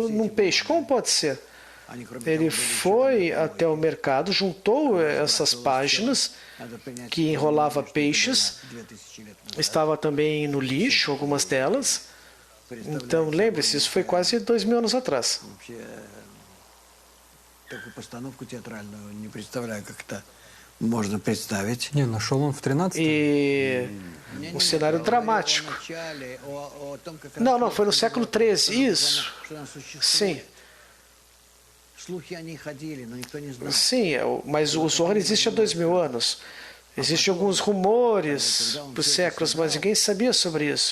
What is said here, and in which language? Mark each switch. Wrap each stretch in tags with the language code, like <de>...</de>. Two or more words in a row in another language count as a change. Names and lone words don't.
<pt>Como pode ser? Ele foi até o mercado, juntou essas páginas que enrolava peixes, estava também no lixo, algumas delas. Então, lembre-se, isso foi quase 2000 anos atrás.</pt> <ru>Не, нашел он в 13-м.</ru> <pt>E um cenário dramático. Não, foi no século XIII, isso. Sim. Sim, mas o Zohar existe há 2000 anos. Existem alguns rumores por séculos, mas ninguém sabia sobre isso.</pt>